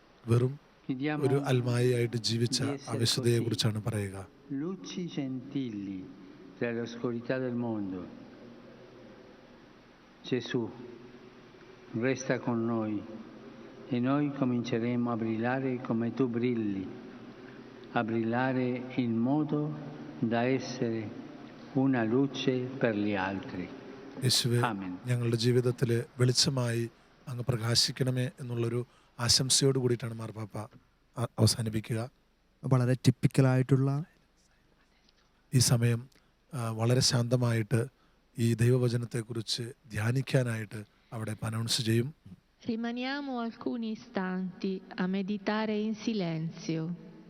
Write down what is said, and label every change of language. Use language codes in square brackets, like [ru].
[ml] വെറും ഒരു അൽമായയായിട്ട് ജീവിച്ച ആ വിശുദ്ധയെ കുറിച്ചാണ് പറയുക. [it] Luci gentili tra l'oscurità del mondo. Gesù resta con noi e noi cominceremo a brillare come tu brilli, a brillare in modo da essere una luce per gli altri. [ml] യേശുവേ, ഞങ്ങളുടെ ജീവിതത്തിൽ വെളിച്ചമായി അങ്ങ് പ്രകാശിക്കണമേ എന്നുള്ളൊരു ആശംസയോട് കൂടിയിട്ടാണ് മാർപ്പാപ്പ അവസാനിപ്പിക്കുക. വളരെ ടിപ്പിക്കലായിട്ടുള്ള ഈ സമയം വളരെ ശാന്തമായിട്ട് ഈ ദൈവവചനത്തെക്കുറിച്ച് ധ്യാനിക്കാനായിട്ട് അവിടെ അനൗൺസ് ചെയ്യും. [it] Rimaniamo alcuni istanti a meditare in silenzio.